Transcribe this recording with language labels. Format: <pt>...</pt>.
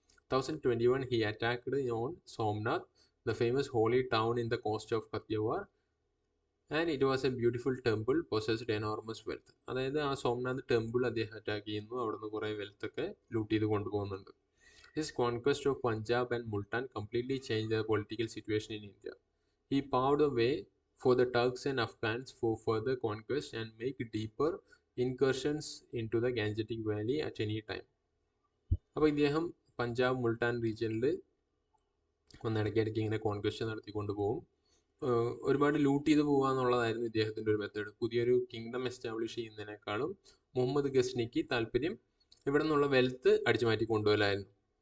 <en>1021 he attacked on Somnath, the famous holy town in the coast of Kathiawar, and it was a beautiful temple possessed enormous wealth.</en> <ml>അതായത് ആ Somnath temple അദ്ദേഹം attack ചെയ്യുന്നു, അവിടുന്ന് കുറേ wealth ഒക്കെ loot ചെയ്ത് കൊണ്ടുപോകുന്നുണ്ട്.</ml> <en>His conquest of Punjab and Multan completely changed the political situation in India. He paved the way for the Turks and Afghans for further conquest and make deeper incursions into the Gangetic Valley at any time.</en> <ml>അപ്പോൾ ഇദ്ദേഹം പഞ്ചാബ്, മുൾട്ടാൻ റീജിയനിൽ ഇടയ്ക്കിടയ്ക്ക് ഇങ്ങനെ conquest നടത്തിക്കൊണ്ട് പോകും. ഒരുപാട് loot ചെയ്ത് പോകുക എന്നുള്ളതായിരുന്നു ഇദ്ദേഹത്തിൻ്റെ ഒരു മെത്തേഡ്. പുതിയൊരു കിങ്ഡം എസ്റ്റാബ്ലിഷ് ചെയ്യുന്നതിനേക്കാളും മുഹമ്മദ് ഗസ്നിക്ക് താല്പര്യം ഇവിടെ നിന്നുള്ള വെൽത്ത് അടിച്ചു മാറ്റി കൊണ്ടുപോകലായിരുന്നു.</ml>